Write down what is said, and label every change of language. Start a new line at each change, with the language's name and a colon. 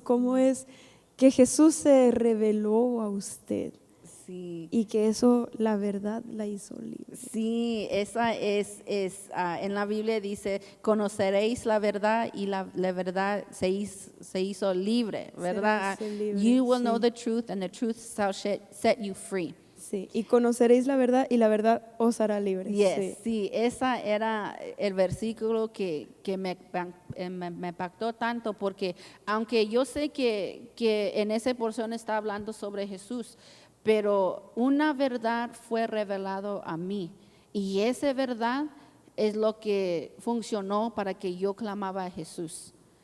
Spanish: ¿Cómo es que Jesús se reveló a usted Sí. y que eso, la verdad, la hizo libre? Sí, esa es en la Biblia dice, conoceréis la verdad y la verdad se hizo libre, ¿verdad? Se hizo libre,
English: You will
Spanish: sí.
English: know the truth and the truth shall set you free.
Spanish: Sí, y conoceréis la verdad y la verdad os hará libres. Yes, sí, esa era el versículo que me impactó tanto, porque aunque yo sé que en esa porción está hablando sobre Jesús, pero una verdad fue revelado a mí, y esa verdad es lo que funcionó para que yo clamaba a Jesús.